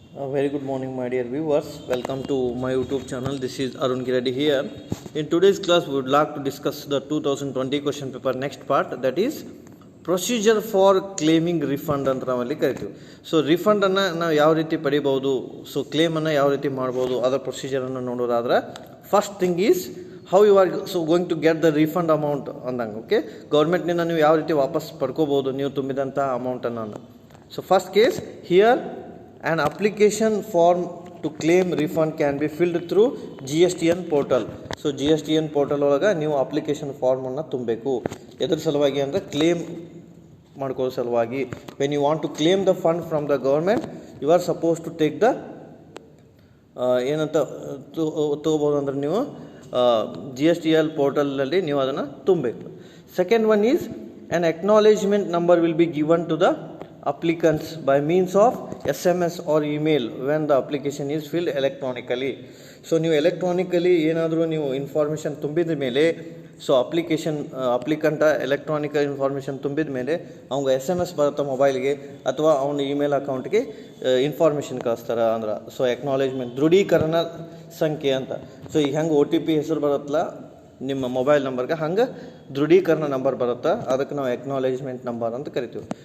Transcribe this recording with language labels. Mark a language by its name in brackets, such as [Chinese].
[English] A very good morning, my dear viewers. Welcome to my YouTube channel. This is Arun Giredi here. In today's class, we would like to discuss the 2020 question paper next part, that is procedure for claiming refund [Kannada] ಅಂತ ನಾವಲ್ಲಿ ಕರಿತೀವಿ. So ರಿಫಂಡನ್ನು ನಾವು ಯಾವ ರೀತಿ ಪಡಿಬೋದು, so ಕ್ಲೇಮನ್ನು ಯಾವ ರೀತಿ ಮಾಡ್ಬೋದು, ಅದರ ಪ್ರೊಸೀಜರನ್ನು ನೋಡೋದಾದ್ರೆ [English] first thing is how you are going to get the refund amount [Kannada] ಅಂದಂಗೆ. ಓಕೆ, ಗೌರ್ಮೆಂಟ್ನಿಂದ ನೀವು ಯಾವ ರೀತಿ ವಾಪಸ್ ಪಡ್ಕೋಬೋದು ನೀವು ತುಂಬಿದಂಥ ಅಮೌಂಟನ್ನು. [English] So first case here an application form to claim refund can be filled through GSTN portal. [Kannada] So GSTN portal ಒಳಗೆ ನೀವು ಅಪ್ಲಿಕೇಶನ್ ಫಾರ್ಮನ್ನು ತುಂಬಬೇಕು. ಎದ್ರ ಸಲುವಾಗಿ ಅಂದರೆ ಕ್ಲೇಮ್ ಮಾಡ್ಕೊಳ್ಳೋ ಸಲುವಾಗಿ. [English] when you want to claim the fund from the government, you are suppose to take the [Kannada] ಏನಂತ ತೊಗೋಬೋದು ಅಂದರೆ ನೀವು GSTN ಪೋರ್ಟಲ್ನಲ್ಲಿ ನೀವು ಅದನ್ನು ತುಂಬಬೇಕು. [English] Second one is an acknowledgement number will be given to the applicants by means of SMS or email when the application is filled electronically. [Kannada] So ನೀವು electronically ಏನಾದರೂ ನೀವು ಇನ್ಫಾರ್ಮೇಷನ್ ತುಂಬಿದ ಮೇಲೆ, ಸೊ ಅಪ್ಲಿಕಂಟ ಎಲೆಕ್ಟ್ರಾನಿಕ್ ಇನ್ಫಾರ್ಮೇಷನ್ ತುಂಬಿದ ಮೇಲೆ ಅವ್ಗೆ SMS ಬರುತ್ತೆ ಮೊಬೈಲ್ಗೆ ಅಥವಾ ಅವನ ಇಮೇಲ್ ಅಕೌಂಟ್ಗೆ ಇನ್ಫಾರ್ಮೇಷನ್ ಕಳಿಸ್ತಾರೆ ಅಂದ್ರೆ. ಸೊ ಎಕ್ನಾಲೇಜ್ಮೆಂಟ್ ದೃಢೀಕರಣ ಸಂಖ್ಯೆ ಅಂತ. ಸೊ ಈಗ ಹೆಂಗೆ OTP ಹೆಸರು ಬರುತ್ತಲ್ಲ ನಿಮ್ಮ ಮೊಬೈಲ್ ನಂಬರ್ಗೆ, ಹಂಗೆ ದೃಢೀಕರಣ ನಂಬರ್ ಬರುತ್ತೆ, ಅದಕ್ಕೆ ನಾವು ಎಕ್ನಾಲೇಜ್ಮೆಂಟ್ ನಂಬರ್ ಅಂತ ಕರಿತೀವಿ.